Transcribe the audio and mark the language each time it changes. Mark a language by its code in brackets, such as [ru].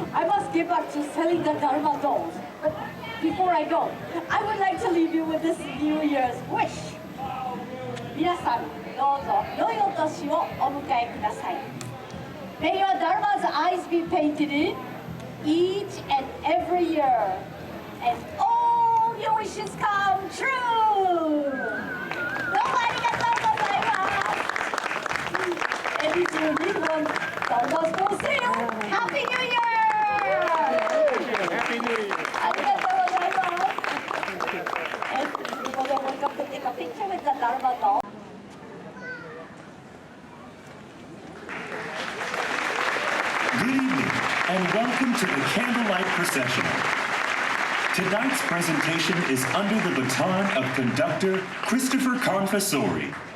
[en] I must get back to selling the Daruma dolls. But before I go, I would like to leave you with this New Year's wish. [ja] 皆さん、どうぞ良いお年をお迎えください。 [en] May your Daruma's eyes be painted in each and every year, and all your wishes come true! [ja] どうもありがとうございます。 [en] And if you need one, Daruma's for sale! Happy New Year! Happy New Year! [ja] ありがとうございます。 [en] And people that want to take a picture with the Daruma doll. Good evening, and welcome to the Candlelight Processional. Tonight's presentation is under the baton of conductor Christopher Confessori.